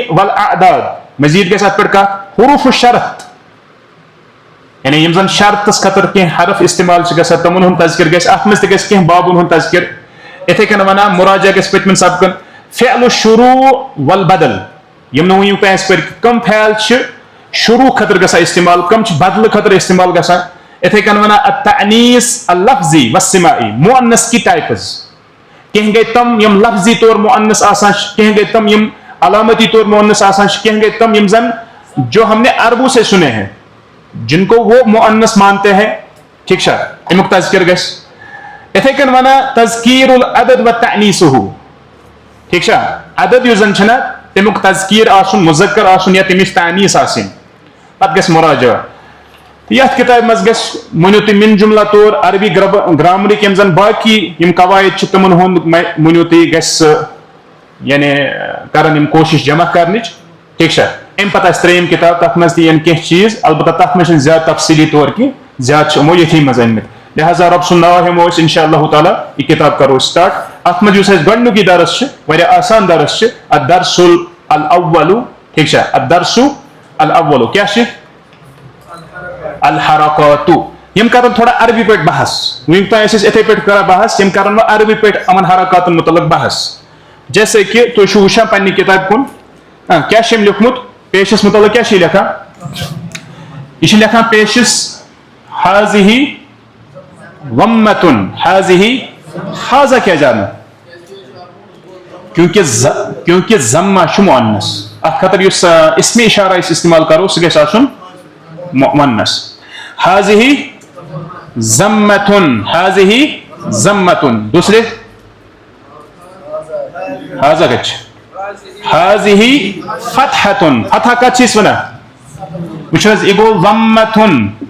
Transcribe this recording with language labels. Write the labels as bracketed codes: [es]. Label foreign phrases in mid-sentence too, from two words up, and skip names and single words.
[ks] والاعداد مزید گژھِ اتھ پٮ۪ٹھ کتھ [ar] حروف الشرط [ks] یعنی یِم زن شرطس خٲطرٕ کینٛہہ حرف استعمال چھِ گژھان تِمن ہُنٛد تذکر گژھِ اتھ منٛز تہِ گژھِ کینٛہہ بابن ہُنٛد تذکر یِتھٕے کٔنۍ ونان مراجع گژھِ پٔتمٮ۪ن سبقن [ar] فعل الشروع والبدل [ks] یِم نہٕ وٕنیُک تام اَسہِ پٔرۍ کٕم فعل چھِ شروع خٲطرٕ گژھان استعمال کٕم چھِ بدلہٕ خٲطرٕ استعمال گژھان یِتھٕے کٔنۍ ونان [ar] التعنیث اللفظی والسماعی [ks] مؤنث کی ٹائپز کینٛہہ گٔے تِم یِم لفظی طور مؤنث آسان چھِ کینٛہہ گٔے تِم یِم علامتی طور مؤنث آسان چھِ کینٛہہ گٔے تِم یِم زن [ur] جو ہم نے عربوں سے سنے ہیں جن کو وہ مؤنث مانتے ہیں [ks] ٹھیک چھا امیُک تذکر گژھِ یِتھٕے کٔنۍ ونان [ar] تذکیر العدد وتعنیثہ [ks] ٹھیک چھا عدد یُس زن چھُنہ تمیُک تذکیر آسُن مذکر آسُن یا تمِچ تعنیث آسٕنۍ پتہٕ گژھِ مراجع یتھ کتابہِ منٛز گژھِ ؤنِو تُہۍ من جملہ طور عربی گرامرٕکۍ یِم زن باقی یِم قواعد چھِ تِمن ہُنٛد ؤنِو تُہۍ گژھِ سُہ یعنی کرن یِم کوٗشش جمع کرنٕچ ٹھیک چھا امہِ پتہٕ آسہِ ترٛیِم کِتاب تتھ منٛز تہِ یِن کینٛہہ چیٖز البتہ تتھ منٛز چھِنہٕ زیادٕ تفصیٖلی طور کینٛہہ زیادٕ چھِ یِمو ییٚتھی منٛز أنمٕتۍ لہٰذا رۄب سُنٛد ناو ہٮ۪مو أسۍ [ar] انشاء اللہ تعالیٰ [ks] یہِ کِتاب کرو سٹارٹ اتھ منٛز یُس اَسہِ گۄڈنیُک یہِ درس چھُ واریاہ آسان درس چھُ [ar] الدرس الاول [ks] ٹھیک چھا [ar] الدرس الاول [ks] کیاہ چھِ الحرکات یِم کرن تھوڑا عربی پٲٹھۍ بحث وٕنیُک تام ٲسۍ أسۍ یِتھٕے پٲٹھۍ کران بحث یِم کرن وۄنۍ عربی پٲٹھۍ یِمن حرکاتن مُتعلق بحث [ur] جیسے کہ [ks] تُہۍ چھِو وٕچھان پننہِ کِتابہِ کُن کیاہ چھُ أمۍ لیوٗکھمُت پیشس مُتعلق کیاہ چھِ یہِ لیکھان یہِ چھِ لیکھان پیشس حاضِہی ومتن حاضِہی حاضہ کیٛاہ جانو کیونکہ ضمہ چھُ مؤنث اتھ خٲطرٕ یُس اسمِ اشارہ أسۍ استعمال کرو سُہ گژھِ آسُن مؤنث حاضِہی ضمتن حاضِہی ضمتن دوسرے حاضہ کتہِ چھِ حاضِہی فتحتن فتح کتھ چھِ أسۍ ونان وٕچھو حظ یہِ گوٚو ومتن